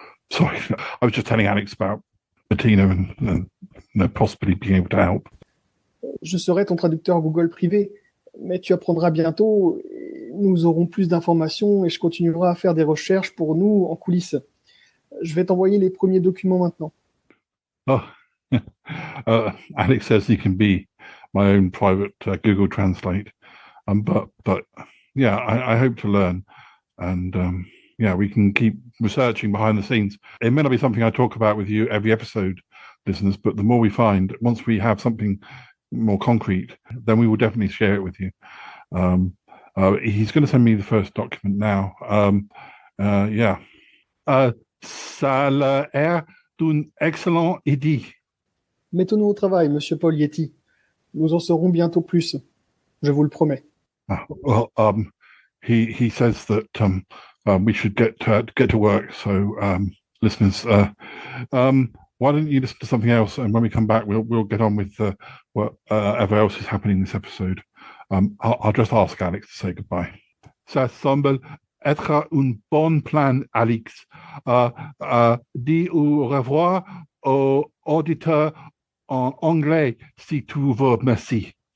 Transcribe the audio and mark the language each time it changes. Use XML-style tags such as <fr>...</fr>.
<en>Sorry, I was just telling Alex about Bettina and possibly being able to help.</en> <fr>Je serai ton traducteur Google privé, mais tu apprendras bientôt. Nous aurons plus d'informations et je continuerai à faire des recherches pour nous en coulisses. Je vais t'envoyer les premiers documents maintenant.</fr> <en>Oh, Alex says he can be my own private Google Translate. But yeah, I hope to learn, and yeah, we can keep researching behind the scenes. It may not be something I talk about with you every episode, listeners, but the more we find, once we have something more concrete, then we will definitely share it with you. He's going to send me the first document now. Yeah.</en> <fr>Ça a l'air d'une excellente idée. Mettons-nous au travail, Monsieur Paul Yeti. Nous en saurons bientôt plus. Je vous le promets.</fr> <en>Well, he says that we should get to work. So, listeners, why don't you listen to something else, and when we come back, we'll get on with whatever else is happening in this episode. I'll just ask Alex to say goodbye.</en> <fr>Ça semble être un bon plan, Alex. Dis au revoir aux auditeurs en anglais, si tu veux, merci.</fr>